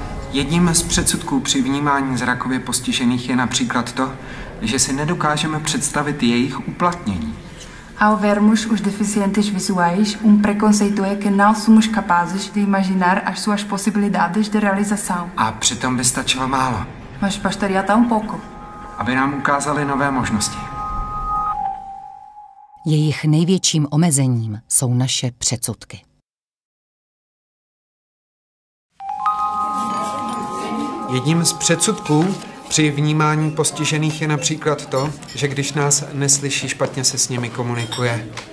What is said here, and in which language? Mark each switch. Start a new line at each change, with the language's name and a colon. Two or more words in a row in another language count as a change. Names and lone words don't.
Czech: Jedním z předsudků při vnímání zrakově postižených je například to, že si nedokážeme představit jejich uplatnění.
Portuguese: Ao vermos os deficientes visuais, preconceito é que não somos capazes de imaginar as suas possibilidades de realização.
Czech: A přitom by stačilo málo.
Portuguese: Mas bastaria tão pouco.
Czech: Aby nám ukázali nové možnosti. Jejich největším omezením jsou naše předsudky. Jedním z předsudků při vnímání postižených je například to, že když nás neslyší, špatně se s nimi komunikuje.